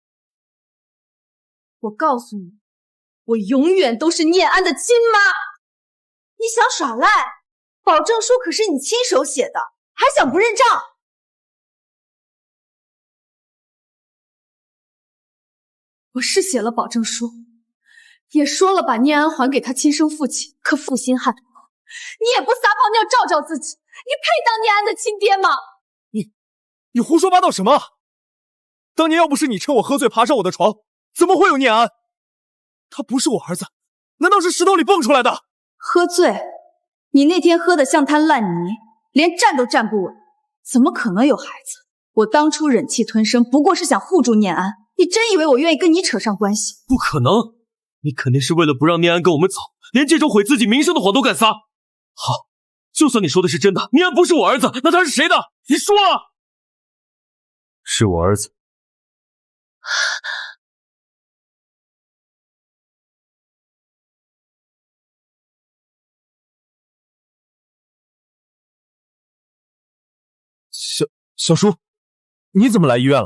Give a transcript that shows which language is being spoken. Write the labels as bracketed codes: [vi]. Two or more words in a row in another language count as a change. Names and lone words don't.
[zh] 我告訴你，我永遠都是念安的親媽。你想耍賴？保證書可是你親手寫的，還想不認賬？我是寫了保證書，也說了把念安還給他親生父親。可負心漢，你也不撒泡尿照照自己，你配當念安的親爹嗎？你胡說八道什麼？當年要不是你趁我喝醉爬上我的床，怎麼會有念安？他不是我兒子，難道是石頭裡蹦出來的？喝醉？你那天喝得像灘爛泥，連站都站不穩，怎麼可能有孩子？我當初忍氣吞聲，不過是想護住念安。你真以為我願意跟你扯上關係？不可能，你肯定是為了不讓念安跟我們走，連這種毀自己名聲的謊都敢撒。好，就算你說的是真的，念安不是我兒子，那他是誰的？你說啊！是我兒子。小叔，你怎麼來醫院了？